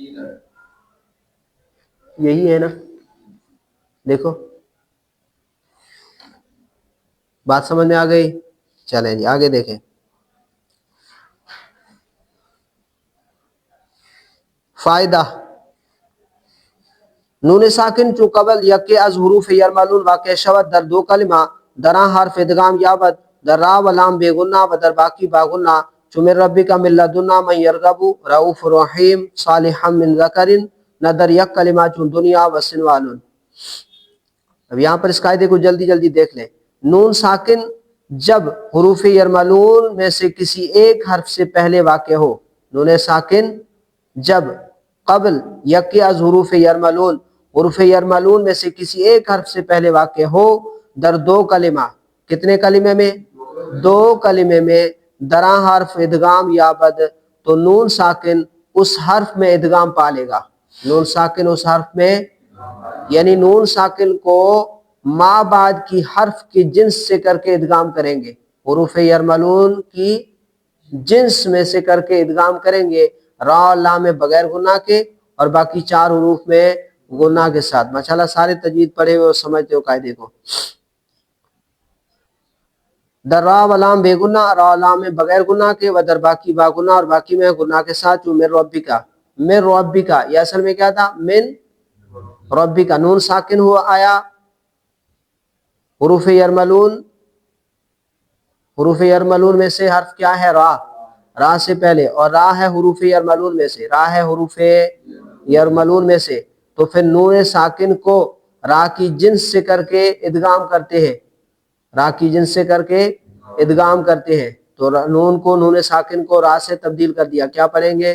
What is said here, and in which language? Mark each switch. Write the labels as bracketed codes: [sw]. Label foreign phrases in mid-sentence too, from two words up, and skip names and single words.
[ur] یہی ہے نا، دیکھو بات سمجھ میں آ گئی؟ چلیں جی آگے دیکھیں۔ [fa] فائدہ، نون ساکن چو قبل یکی از حروف یرملون واقع شود در دو کلمہ، در آن حرف ادغام یابد در را و لام بے گنہ و در باقی با گنہ، چو [ar] من ربک من لدنا من یرغب رؤوف رحیم صالحا من ذکر، [fa] نہ در یک کلمہ چون دنیا و سنوان۔ [ur] اب یہاں پر اس قاعدے کو جلدی جلدی دیکھ لیں۔ نون ساکن جب حروف یرملون میں سے کسی ایک حرف سے پہلے واقع ہو، نون ساکن جب [fa] قبل یکی از حروف یرملون، [ur] حروف یرملون میں سے کسی ایک حرف سے پہلے واقع ہو، [fa] در دو کلمہ، [ur] کتنے کلمے میں؟ دو کلمے میں، [fa] درا حرف ادغام یابد، [ur] تو نون ساکن اس حرف میں ادغام پا لے گا، نون ساکن اس حرف میں، یعنی نون ساکن کو ما بعد کی حرف کی جنس سے کر کے ادغام کریں گے، حروف یرملون کی جنس میں سے کر کے ادغام کریں گے، را اور لام میں بغیر گناہ کے، اور باقی چار حروف میں گناہ کے ساتھ۔ ماشاءاللہ سارے تجوید پڑھے ہوئے اور سمجھتے ہو قاعدے کو۔ [fa] در را و لام بے گناہ، [ur] را و لام میں بغیر گناہ کے، [fa] و در باقی با گناہ، [ur] اور باقی میں گناہ کے ساتھ، جو [ar] من ربی [ur] کا، [ar] من ربی [ur] کا، یہ اصل میں کیا تھا؟ [ar] من ربی [ur] کا، نون ساکن ہوا آیا حروف یرملون، حروف یرملون میں سے حرف کیا ہے؟ را، را سے پہلے، اور را ہے حروف یرملون میں سے، را ہے حروف یرملون میں سے، تو پھر نون ساکن کو را کی جنس سے کر کے ادغام کرتے ہیں، را کی جنس سے کر کے ادغام کرتے ہیں، تو نون کو، نون ساکن کو را سے تبدیل کر دیا، کیا پڑھیں گے؟